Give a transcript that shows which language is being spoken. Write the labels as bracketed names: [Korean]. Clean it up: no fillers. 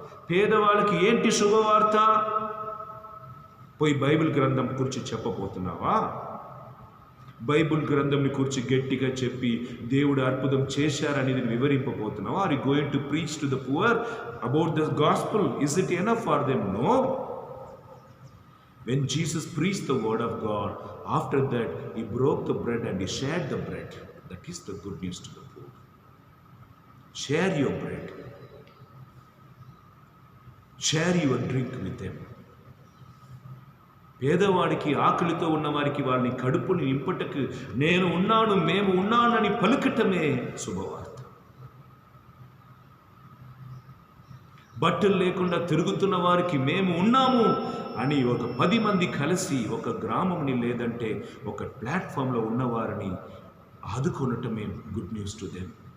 [Telugu] పేదవాళ్ళకి ఏంటి శుభవార్త? పోయి బైబిల్ గ్రంథం గురించి చెప్పబోతున్నావా? బైబిల్ గ్రంథంని గురించి గట్టిగా చెప్పి దేవుడు అద్భుతం చేశారనేది వివరింపబోతున్నావా? [English] Are you going to preach to the poor about the gospel? Is it enough for them? No. When Jesus preached the word of God, after that he broke the bread and he shared the bread. That is the good news to the poor. Share your bread. Share your drink with them. [Telugu] పేదవాడికి, ఆకలితో ఉన్నవారికి వాళ్ళని కడుపుని నింపటకు నేను ఉన్నాను, మేము ఉన్నానని పలుకటమే శుభవార్త. బట్టలు లేకుండా తిరుగుతున్న వారికి మేము ఉన్నాము అని ఒక 10 మంది కలిసి ఒక గ్రామంని లేదంటే ఒక ప్లాట్ఫామ్లో ఉన్నవారిని ఆదుకొనటమే [English] Good news to them.